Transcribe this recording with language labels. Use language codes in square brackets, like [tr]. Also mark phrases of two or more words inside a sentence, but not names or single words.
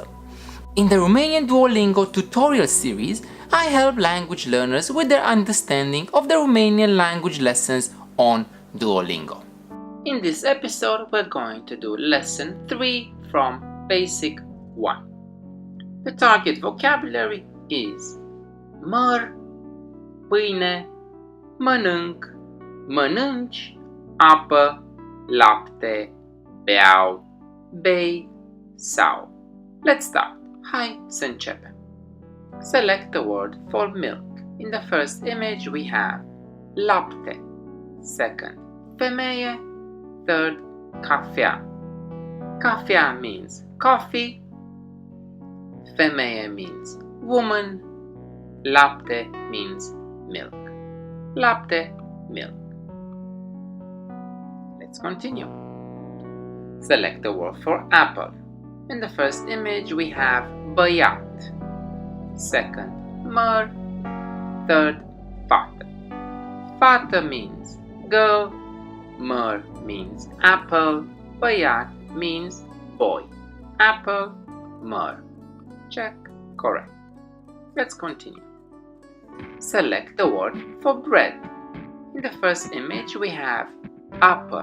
[en] In the Romanian Duolingo tutorial series, I help language learners with their understanding of the Romanian language lessons on Duolingo. In this episode, we're going to do lesson 3 from Basic 1. The target vocabulary is [ro] măr, pâine, mănânc, mănânci, apă, lapte, beau, bei, sau. [en] Let's start. [ro] Hai să începem. [en] Select the word for milk. In the first image we have lapte. Second, femeie. Third, cafea. Cafea means coffee. Femeie means woman. Lapte means milk. Lapte, milk. Let's continue. Select the word for apple. In the first image we have băiat. Second, măr. Third, fată. Fată means girl. Măr means apple. Băiat means boy. Apple, măr. Check, correct. Let's continue. Select the word for bread. In the first image we have apă.